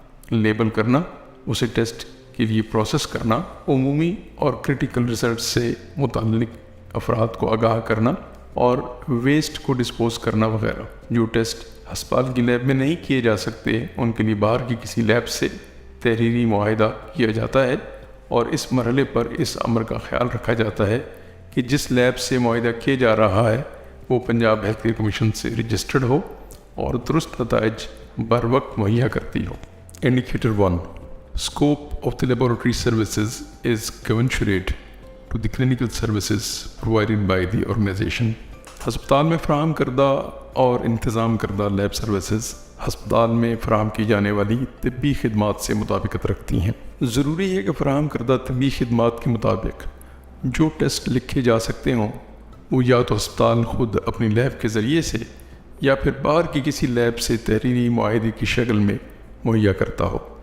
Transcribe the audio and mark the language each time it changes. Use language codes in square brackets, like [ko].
[ur] Label کرنا، اسے test کے لیے پروسیس کرنا، عمومی اور کرٹیکل ریسرچ سے متعلق افراد کو آگاہ کرنا اور ویسٹ کو ڈسپوز کرنا وغیرہ۔ جو ٹیسٹ ہسپتال کی لیب میں نہیں کیے جا سکتے ان کے لیے باہر کی کسی لیب سے تحریری معاہدہ کیا جاتا ہے، اور اس مرحلے پر اس امر کا خیال رکھا جاتا ہے کہ جس لیب سے معاہدہ کیا جا رہا ہے وہ پنجاب ہیلتھ کیئر کمیشن سے رجسٹرڈ ہو اور درست نتائج بر وقت مہیا کرتی ہو۔ Indicator 1. [en] Scope of the laboratory services is commensurate to the clinical services provided by the organization. [ur] ہسپتال میں فراہم کردہ اور انتظام کردہ لیب سروسز ہسپتال میں فراہم کی جانے والی طبی خدمات سے مطابقت رکھتی ہیں۔ ضروری ہے کہ فراہم کردہ طبی خدمات کے مطابق جو ٹیسٹ لکھے جا سکتے ہوں وہ یا تو ہسپتال خود اپنی لیب کے ذریعے سے یا پھر باہر کی کسی لیب سے تحریری معاہدے کی شکل میں مہیا کرتا ہو۔